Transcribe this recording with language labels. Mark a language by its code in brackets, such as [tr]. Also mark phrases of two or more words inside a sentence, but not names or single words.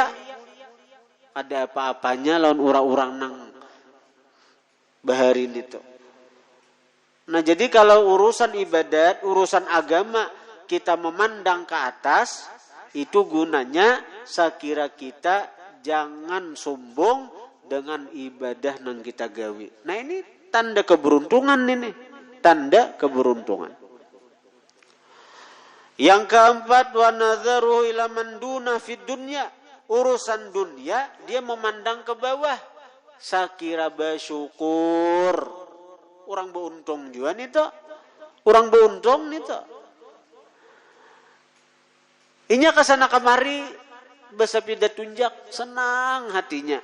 [bjn] Ada apa-apanya lawan orang-orang nang baharin itu. [id] Nah jadi kalau urusan ibadat, urusan agama kita memandang ke atas, itu gunanya sekira kita jangan sombong dengan ibadah nang kita gawi. Nah ini tanda keberuntungan ini, tanda keberuntungan. Yang keempat, [ar] ونظره إلى من دونه في الدنيا. [id] Urusan dunia dia memandang ke bawah. Sakira bersyukur. Orang beruntung juga nih toh. Orang beruntung nih toh. [bjn] Inya kesana kemari bersepeda tunjak, senang hatinya.